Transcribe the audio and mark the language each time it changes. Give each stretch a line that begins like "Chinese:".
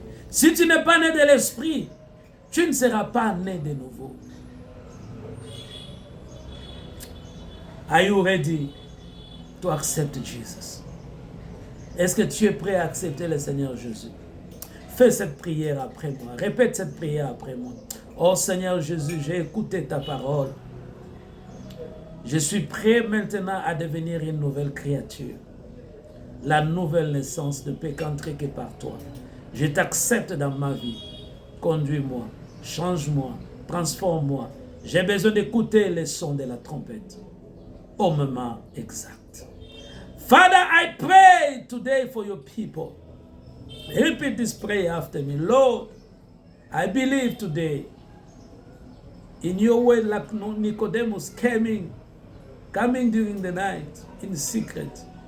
French: Si tu n'es pas né de l'esprit, tu ne seras pas né de nouveau.
English: Are you ready to accept Jesus?
French: Est-ce que tu es prêt à accepter le Seigneur Jésus? Fais cette prière après moi. Répète cette prière après moi. Oh Seigneur Jésus, j'ai écouté ta parole. Je suis prêt maintenant à devenir une nouvelle créature. La nouvelle naissance ne peut qu'entrer que par toi. Je t'accepte dans ma vie. Conduis-moi, change-moi, transforme-moi. J'ai besoin d'écouter les sons de la trompette au moment exact.
English: Father, I pray today for your people. Repeat this prayer after me. Lord, I believe today in your word like Nicodemus coming during the night in secret.